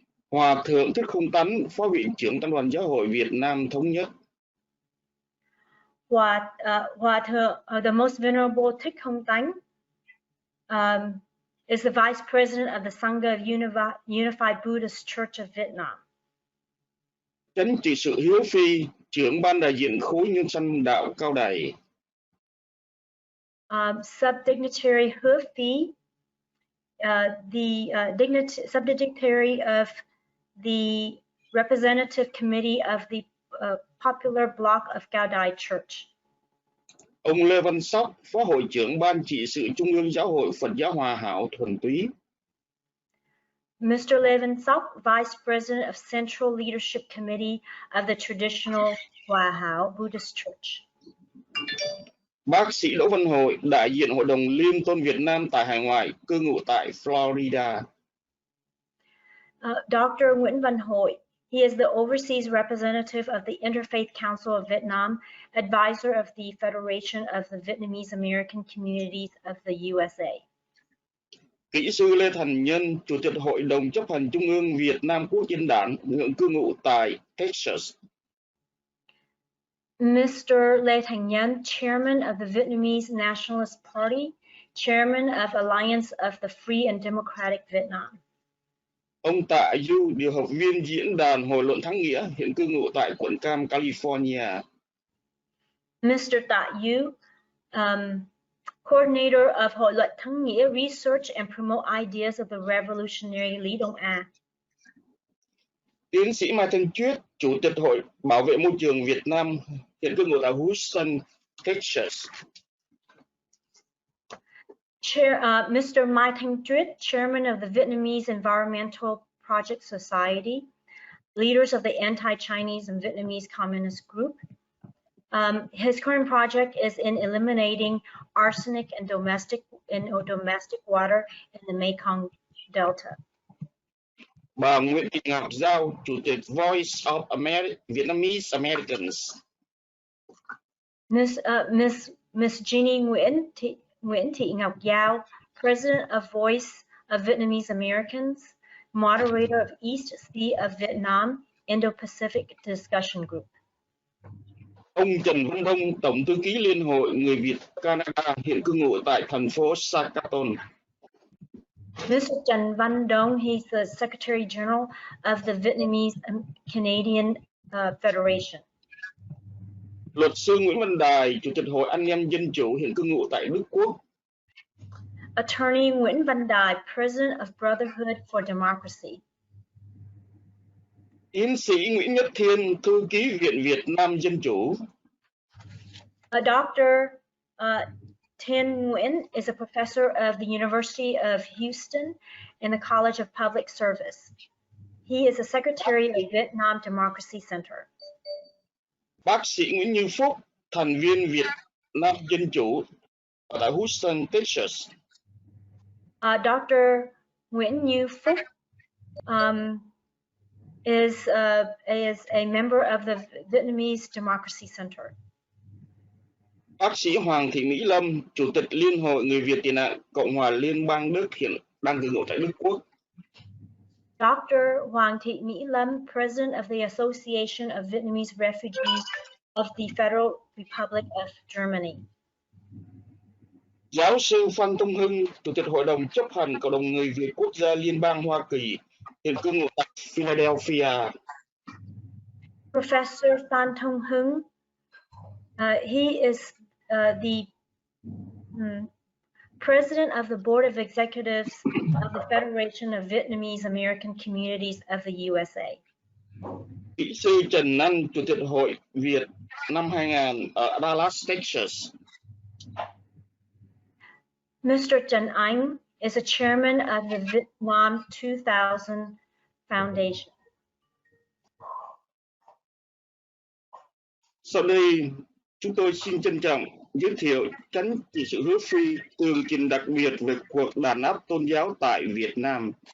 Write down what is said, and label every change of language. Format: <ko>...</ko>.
<vi>Hòa thượng Thích Không Tánh, Phó viện trưởng Tăng đoàn Giáo hội Việt Nam Thống nhất.</vi> <en>Hòa thượng, the Most Venerable Thích Không Tánh, is the Vice President of the Sangha of Unified Buddhist Church of Vietnam.</en> <vi>Chánh trị sự Hiếu Phi, trưởng ban đại diện khối nhân sanh đạo Cao Đài.</vi> <en>Subdignitary Hứa Phi, the subdignitary of the Representative Committee of the Popular Bloc of Cao Đài Church.</en> <vi>Ông Lê Văn Sóc, Phó hội trưởng Ban trị sự Trung ương Giáo hội Phật giáo Hòa hảo Thuần Túy.</vi> <en>Mr. Lê Văn Sóc, Vice President of Central Leadership Committee of the Traditional Hòa hảo Buddhist Church.</en> <vi>Bác sĩ Đỗ Văn Hội, đại diện Hội đồng Liên tôn Việt Nam tại hải ngoại, cư ngụ tại Florida.</vi> <en>Dr. Nguyễn Văn Hội, he is the overseas representative of the Interfaith Council of Vietnam, advisor of the Federation of the Vietnamese American Communities of the USA.</en> <vi>Kỹ sư Lê Thành Nhân, Chủ tịch Hội đồng chấp hành Trung ương Việt Nam Quốc dân đảng, cư ngụ tại Texas.</vi> <en>Mr. Lê Thành Nhân, chairman of the Vietnamese Nationalist Party, chairman of Alliance of the Free and Democratic Vietnam.</en> <vi>Ông Tạ Du, điều học viên diễn đàn Hội luận Thắng Nghĩa, hiện cư ngụ tại quận Cam, California.</vi> <en>Mr. Tạ Du, coordinator of Hội luận Thắng Nghĩa Research and Promote Ideas of the Revolutionary Lý Đông A.</en> <vi>Tiến sĩ Mai Thanh Chuyết, Chủ tịch Hội Bảo vệ Môi trường Việt Nam, hiện cư ngụ tại Houston, Texas.</vi> <en>Mr. Mai Thanh Chuyết, chairman of the Vietnamese Environmental Project Society, leaders of the anti-Chinese and Vietnamese Communist Group. His current project is in eliminating arsenic in domestic water in the Mekong Delta.</en> <vi>Bà Nguyễn Thị Ngọc Giao, Chủ tịch Voice of Vietnamese Americans.</vi> <en>Miss Jeannie Nguyễn Thị Ngọc Giao, President of Voice of Vietnamese Americans, moderator of East Sea of Vietnam Indo-Pacific Discussion Group.</en> <vi>Ông Trần Văn Đông, Tổng thư ký Liên hội Người Việt Canada, hiện cư ngụ tại thành phố Saskatoon.</vi> <en>Mr. Trần Văn Đông, he's the Secretary General of the Vietnamese Canadian Federation.</en> <vi>Luật sư Nguyễn Văn Đài, Chủ tịch Hội Anh em Dân chủ, hiện cư ngụ tại Đức Quốc.</vi> <en>Attorney Nguyễn Văn Đài, President of Brotherhood for Democracy.</en> <vi>Tiến sĩ Nguyễn Nhất Thiên, Thư ký Viện Việt Nam Dân chủ.</vi> <en>Dr. Thiên Nguyen is a professor of the University of Houston in the College of Public Service. He is the secretary of Vietnam Democracy Center.</en> <vi>Bác sĩ Nguyễn Như Phúc, thành viên Việt Nam Dân chủ tại Houston, Texas.</vi> <en>Dr. Nguyễn Như Phúc is a member of the Vietnamese Democracy Center.</en> <vi>Bác sĩ Hoàng Thị Mỹ Lâm, Chủ tịch Liên hội Người Việt tị nạn Cộng hòa Liên bang Đức, hiện đang cư ngụ tại Đức Quốc.</vi> <en>Dr. Hoàng Thị Mỹ Lâm, President of the Association of Vietnamese Refugees of the Federal Republic of Germany.</en> <vi>Giáo sư Phan Thông Hưng, Chủ tịch Hội đồng chấp hành Cộng đồng Người Việt Quốc gia Liên bang Hoa Kỳ, hiện cư ngụ tại Philadelphia.</vi> <en>Professor Phan Thông Hưng, he is the President of the Board of Executives of the Federation of Vietnamese American Communities of the USA.</en> <vi>Kỹ sư Trần Anh, Chủ tịch Hội Việt năm 2000 ở Dallas, Texas.</vi> <en>Mr. Trần Anh is a chairman of the Vietnam 2000 Foundation.</en> <vi>Sau đây, chúng tôi xin trân trọng giới thiệu Chánh trị sự Hứa Phi, tường trình đặc biệt về cuộc đàn áp tôn giáo tại Việt Nam.</vi>